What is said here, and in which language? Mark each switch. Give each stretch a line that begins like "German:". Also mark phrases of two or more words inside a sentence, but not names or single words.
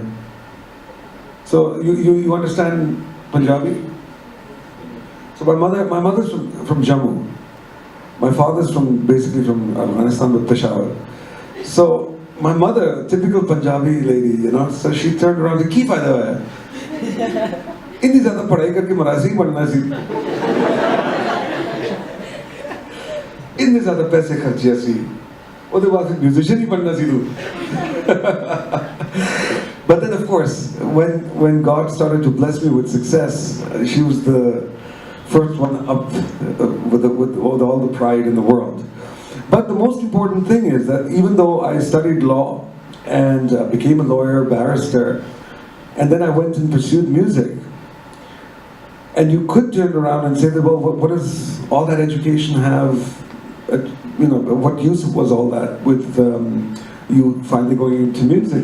English: So you understand Punjabi? So my mother's from Jammu. My father's basically from Afghanistan, with Peshawar. So my mother, typical Punjabi lady, you know, so she turned around and,
Punjabi: "ਕੀ ਫ਼ਾਇਦਾ ਹੋਇਆ? ਇੰਨੀ ਜ਼ਿਆਦਾ ਪੜ੍ਹਾਈ ਕਰਕੇ ਮਰਾਜ਼ੀ ਬਣਨਾ ਸੀ. ਇੰਨੀ ਜ਼ਿਆਦਾ ਪੈਸੇ ਖ਼ਰਚੇ ਸੀ. ਓਦੇ ਬਾਅਦ musician ਹੀ ਬਣਨਾ ਸੀ ਤੂੰ."
English: But then, of course, when God started to bless me with success, she was the first one up with all the pride in the world. But the most important thing is that even though I studied law and became a lawyer, barrister, and then I went and pursued music, and you could turn around and say that, well, what does all that education have, you know, what use was all that with you finally going into music?